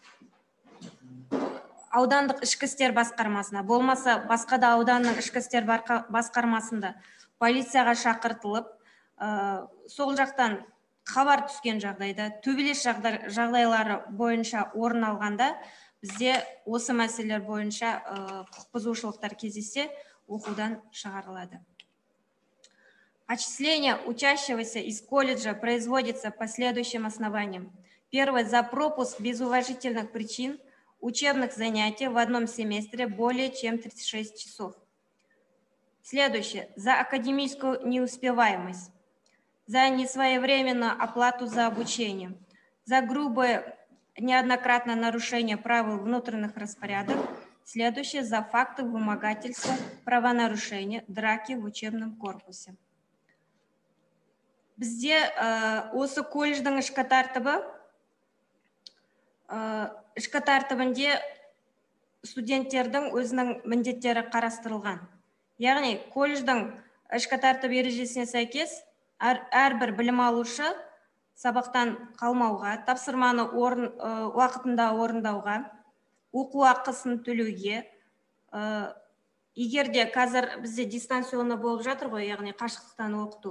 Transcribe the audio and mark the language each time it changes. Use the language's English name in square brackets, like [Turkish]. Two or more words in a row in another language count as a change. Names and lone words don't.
[Kazakh] аудандық ішкі істер басқармасына, болмаса басқа да ауданның ішкі істер басқармасында полицияға шақыртылып, сол жақтан хабар түскен жағдайда, төбелес жағдайлары бойынша орын алғанда, бізде осы мәселелер бойынша құқық бұзушылықтар кездессе, оқудан шығарылады. [Russian] Отчисление учащегося из колледжа производится по следующим основаниям. Первое, за пропуск без уважительных причин учебных занятий в одном семестре более чем 36 часов. Следующее, за академическую неуспеваемость, за несвоевременную оплату за обучение, за грубое неоднократное нарушение правил внутренних распорядок. Следующее, за факты вымогательства, правонарушения, драки в учебном корпусе. [Kazakh] Бізде осы колледждің ішкі тәртібінде студенттердің өзінің міндеттері қарастырылған. Яғни, колледждің ішкі тәртіп ережесіне сәйкес әрбір білім алушы сабақтан қалмауға, тапсырманы уақытында орындауға, оқу ақысын төлеуге, егерде қазір бізде дистанционы болып жатыр ғой, яғни қашықтықтан оқыту.